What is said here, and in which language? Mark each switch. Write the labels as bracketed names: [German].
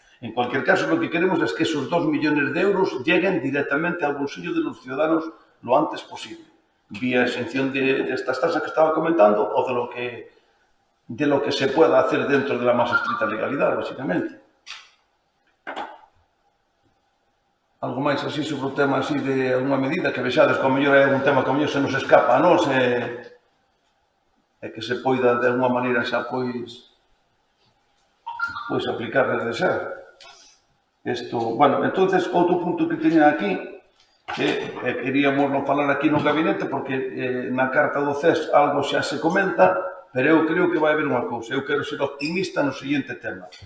[Spanish] En cualquier caso, lo que queremos es que esos 2 millones de euros lleguen directamente al bolsillo de los ciudadanos lo antes posible, vía exención de estas tasas que estaba comentando o de lo que se pueda hacer dentro de la más estricta legalidad, básicamente. [Galician] Algo máis así sobre o tema así de alguna medida que vexades, como mellor é un tema que se nos escapa a nós e que se poida de alguma maneira xa pois aplicar desde xa. Bueno, entonces, outro punto que teña aquí, que queríamos non falar aquí no gabinete, porque na carta do CES algo xa se comenta, pero eu creo que vai haber unha cousa. Eu quero ser optimista no seguinte tema.